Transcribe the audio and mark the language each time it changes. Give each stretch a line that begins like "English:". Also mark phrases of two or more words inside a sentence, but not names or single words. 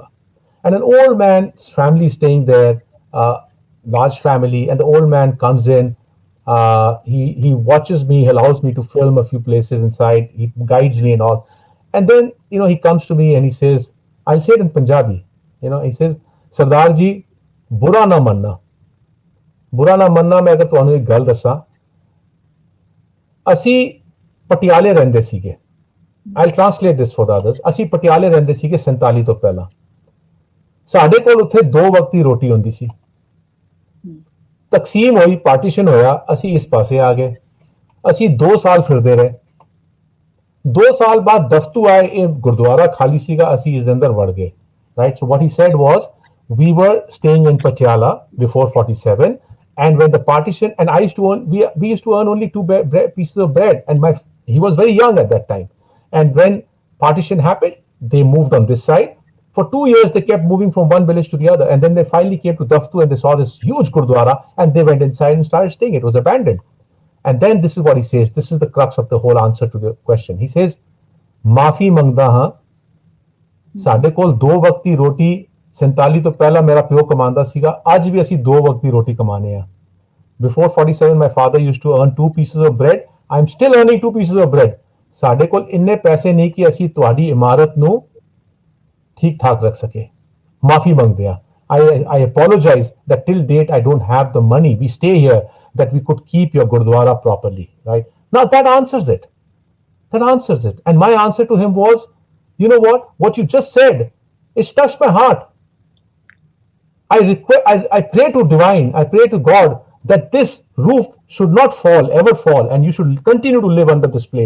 English: And an old man's family staying there, large family, and the old man comes in. He watches me, he allows me to film a few places inside, he guides me and all. And then, he comes to me and he says, I'll say it in Punjabi, he says, Sardar ji,
Punjabi: ਬੁਰਾ ਨਾ ਮੰਨਣਾ. ਬੁਰਾ ਨਾ ਮੰਨਣਾ, ਮੈਂ ਅਗਰ ਤੁਹਾਨੂੰ ਇੱਕ ਗੱਲ ਦੱਸਾਂ, ਅਸੀਂ ਪਟਿਆਲੇ ਰਹਿੰਦੇ ਸੀਗੇ.
English: I'll translate this for the others.
Punjabi: ਅਸੀਂ ਪਟਿਆਲੇ ਰਹਿੰਦੇ ਸੀਗੇ 47 ਤੋਂ ਪਹਿਲਾਂ. ਸਾਡੇ ਕੋਲ ਉੱਥੇ 2 ਵਕਤ ਦੀ ਰੋਟੀ ਹੁੰਦੀ ਸੀ. ਤਕਸੀਮ ਹੋਈ, ਪਾਰਟੀਸ਼ਨ ਹੋਇਆ, ਅਸੀਂ ਇਸ ਪਾਸੇ ਆ ਗਏ. ਅਸੀਂ 2 ਸਾਲ ਫਿਰਦੇ ਰਹੇ. 2 ਸਾਲ ਬਾਅਦ ਦਫਤੂ ਆਏ, ਇਹ ਗੁਰਦੁਆਰਾ ਖਾਲੀ ਸੀਗਾ, ਅਸੀਂ ਇਸ ਦੇ ਅੰਦਰ ਵੜ ਗਏ.
English: Right? So what he said was, we were staying in Patiala before 47, and when the partition, and I used to earn, we used to earn only 2 pieces of bread, and he was very young at that time. And when partition happened, they moved on this side. For 2 years, they kept moving from one village to the other, and then they finally came to Daftu, and they saw this huge Gurdwara, and they went inside and started staying. It was abandoned. And then this is what he says. This is the crux of the whole answer to the question. He says,
Punjabi: "ਮਾਫ਼ੀ ਮੰਗਦਾ ਹਾਂ. ਸਾਡੇ ਕੋਲ 2 ਵਕਤ ਦੀ ਰੋਟੀ 47 ਤੋਂ ਪਹਿਲਾਂ ਮੇਰਾ ਪਿਓ ਕਮਾਉਂਦਾ ਸੀਗਾ, ਅੱਜ ਵੀ ਅਸੀਂ 2 ਵਕਤ ਦੀ ਰੋਟੀ ਕਮਾਨੇ ਆ.
English: Before 47, my father used to earn 2 pieces of bread. I'm still earning 2 pieces of bread.
Punjabi: ਸਾਡੇ ਕੋਲ ਇੰਨੇ ਪੈਸੇ ਨਹੀਂ ਕਿ ਅਸੀਂ ਤੁਹਾਡੀ ਇਮਾਰਤ ਨੂੰ ਠੀਕ ਠਾਕ ਰੱਖ ਸਕੇ. ਮਾਫੀ ਮੰਗਦੇ ਆ.
English: I apologize that till date I don't have the money. We stay here that we could keep your Gurdwara properly, right? Now that answers it. That answers it. And my answer to him was, you know what? What you just said, it's touched my heart. I pray to divine, I pray to God that this roof should not fall, ever fall, and you should continue to live under this place.